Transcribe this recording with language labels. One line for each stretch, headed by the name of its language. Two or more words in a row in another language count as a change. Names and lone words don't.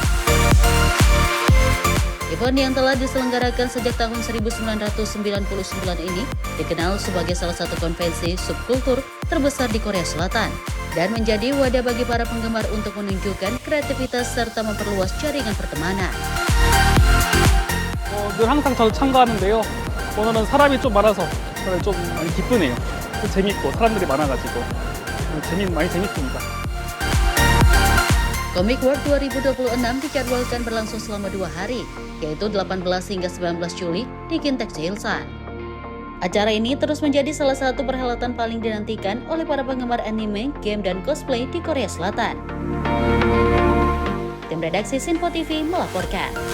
Indonesian: Event yang telah diselenggarakan sejak tahun 1999 ini dikenal sebagai salah satu konvensi subkultur terbesar di Korea Selatan dan menjadi wadah bagi para penggemar untuk menunjukkan kreativitas serta memperluas jaringan pertemanan.
Korean: 늘 항상 저도 참가하는데요. 오늘은 사람이 좀 많아서 좀 많이 기쁘네요. 재밌고 사람들이 많아가지고 많이 재밌습니다.
Indonesian: Comic World 2026 dijadwalkan berlangsung selama 2 hari, yaitu 18 hingga 19 Juli di Kintex Ilsan. Acara ini terus menjadi salah satu perhelatan paling dinantikan oleh para penggemar anime, game, dan cosplay di Korea Selatan. Tim redaksi Sinpo TV melaporkan.